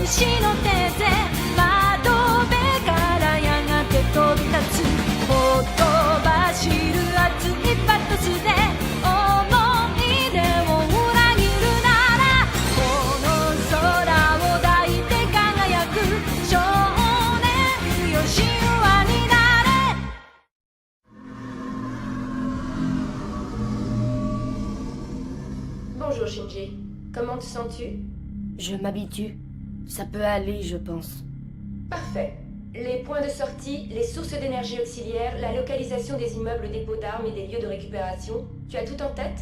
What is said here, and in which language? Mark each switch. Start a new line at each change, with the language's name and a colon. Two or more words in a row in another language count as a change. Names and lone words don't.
Japanese: 使の手で窓辺からやがて飛び立つほとばしる熱いパトスで思い出を裏切るならこの空を抱いて輝く少年よ神話になれ
French: Bonjour Shinji, comment te sens-tu? Je m'habitue. Ça peut aller, je pense. Parfait. Les points de sortie, les sources d'énergie auxiliaires, la localisation des immeubles dépôts d'armes et des lieux de récupération, tu as tout en tête?